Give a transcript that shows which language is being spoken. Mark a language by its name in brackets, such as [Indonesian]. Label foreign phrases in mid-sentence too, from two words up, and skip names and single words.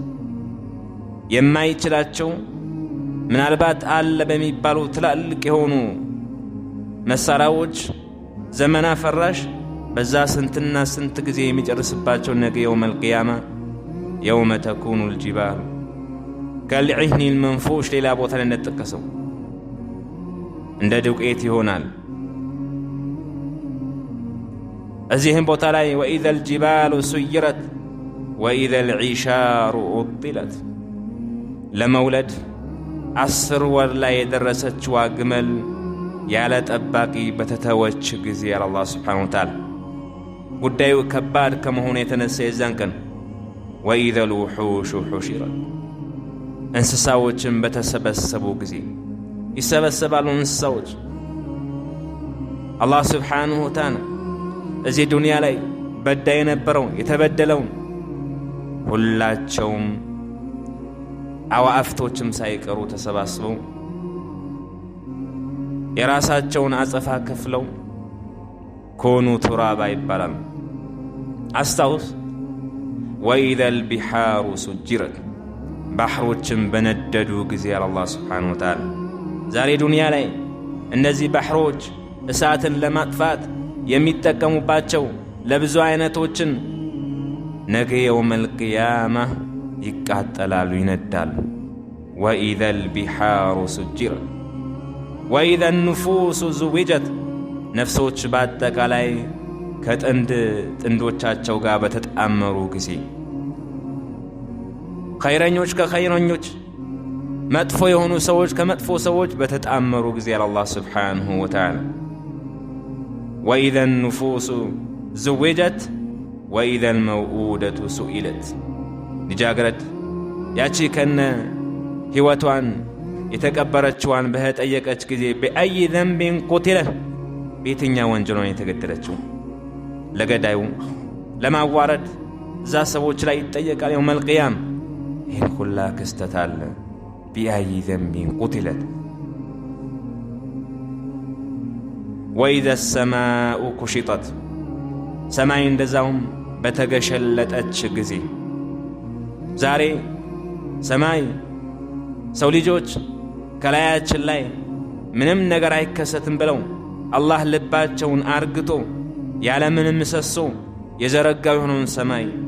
[Amharic] የማይችላቸው ምናልባት አለ በሚባሉ ትላልቅ የሆኑ መሳሪያዎች ዘመና ፈራሽ በዛ ስንትና ስንት ጊዜ የሚጨርስባቸው ነገ [Arabic] يوم القيامة يوم تكون الجبال كالعهن المنفوش [Amharic] ሌላ ቦታ ላይ እንደተጠቀሰው እንደ ዱቄት ይሆናል። እዚህም ቦታ ላይ [Arabic] وإذا الجبال سيرت وإذا العشار عطلت [Amharic] ለመውለድ 10 ወር ላይ የደረሰችው ግመል ያለ ጠባቂ በተተወች ጊዜ ያለ አላህ [Arabic] سبحانه وتعالى [Amharic] ጉዳዩ ከባድ ከመሆኑ የተነሳ የዛን ቀን [Arabic] وإذا الوحوش حشرت [Amharic] እንስሳዎችን በተሰበሰቡ ጊዜ ይሰበሰባሉ እንስሳዎች። አላህ [Arabic] سبحانه وتعالى [Amharic] እዚህ ዱንያ ላይ በዳይ የነበረው የተበደለው ሁላቸውም አዋፍቶችም ሳይቀሩ ተሰባስበው የራሳቸውን አጸፋ ከፍለው [Arabic] كونوا ترابا [Amharic] ይባላል። አስታውስ [Arabic] وإذا البحار سجرت [Amharic] ባህሮችም በነደዱ ጊዜ አላህ [Arabic] سبحانه وتعالى [Amharic] ዛሬ ዱንያ ላይ እነዚህ ባህሮች እሳትን ለማጥፋት የሚጠቀሙባቸው ለብዙ አይነቶችን ነገ [Arabic] يوم القيامة [Amharic] ይቃጠላሉ ይነዳሉ። [Arabic] وإذا البحار سجرت وإذا النفوس زوجت [Amharic] ነፍሶች በአጠቃላይ ከጥንዶቻቸው ጋር በተጣመሩ ጊዜ ኸይረኞች ከኸይረኞች መጥፎ የሆኑ ሰዎች ከመጥፎ ሰዎች በተጣመሩ ጊዜ አላህ [Arabic] سبحانه وتعالى وإذا النفوس زوجت وإذا الموءودة سئلت [Amharic] ልጃገረድ ያቺ ከነ ህይወቷን የተቀበረችዋን በጠየቀች ጊዜ [Arabic] በአይ ذنب قتلت [Amharic] በየትኛው ወንጀል ነው የተገደለችው? ለገዳዩ ለማዋረድ እዛ ሰዎች ላይ ይጠየቃል [Arabic] يوم القيامة። [Amharic] ይህን ሁላ ክስተት አለ። [Arabic] بأي ذنب قتلت وإذا السماء كشطت [Amharic] ሰማይ እንደዛውም በተገሸለጠች ጊዜ ዛሬ ሰማይ ሰው ልጆች ከላያችን ላይ ምንም ነገር አይከሰትም ብለው አላህ ልባቸውን አርግቶ ያለ ምንም ምሰሶ የዘረጋው የሆነውን ሰማይ